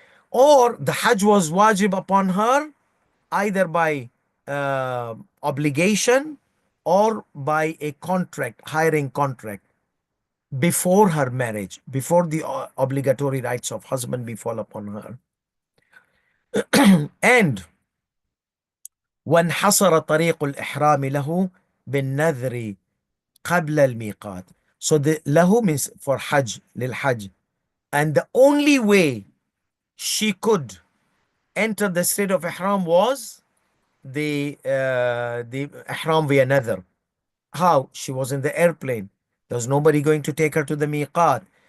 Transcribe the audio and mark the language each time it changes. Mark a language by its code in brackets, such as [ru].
[en] Or the hajj was wajib upon her either by obligation or by a contract, hiring contract, before her marriage, before the obligatory rights of husband befall upon her. And [ar] وانحصر طريق الإحرام له بالنذر قبل الميقات. [en] So the lahu means for hajj, lil hajj. And the only way she could enter the state of ihram was the ihram via nadhr. How? She was in the airplane. There's nobody going to take her to the miqat.